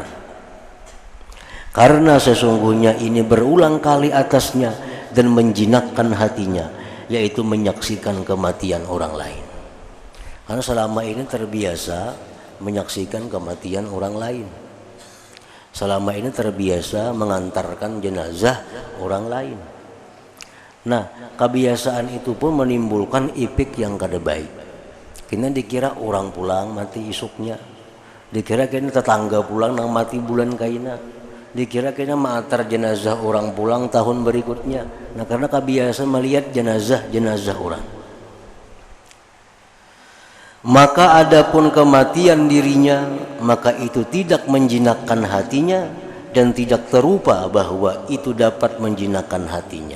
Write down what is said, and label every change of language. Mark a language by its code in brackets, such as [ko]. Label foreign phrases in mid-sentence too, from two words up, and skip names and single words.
[id] Karena sesungguhnya ini berulang kali atasnya dan menjinakkan hatinya, yaitu menyaksikan kematian orang lain. Karena selama ini terbiasa menyaksikan kematian orang lain. Selama ini terbiasa mengantarkan jenazah orang lain. Nah, kebiasaan itu pun menimbulkan ipik yang kada baik. [bjn] Kena dikira orang pulang mati isuknya, dikira kena tetangga pulang nang mati bulan kaina, dikira kena mengantar jenazah orang pulang tahun berikutnya. [id] Nah, karena kebiasaan melihat jenazah orang. Maka adapun kematian dirinya, maka itu tidak menjinakkan hatinya dan tidak terupa bahwa itu dapat menjinakkan hatinya.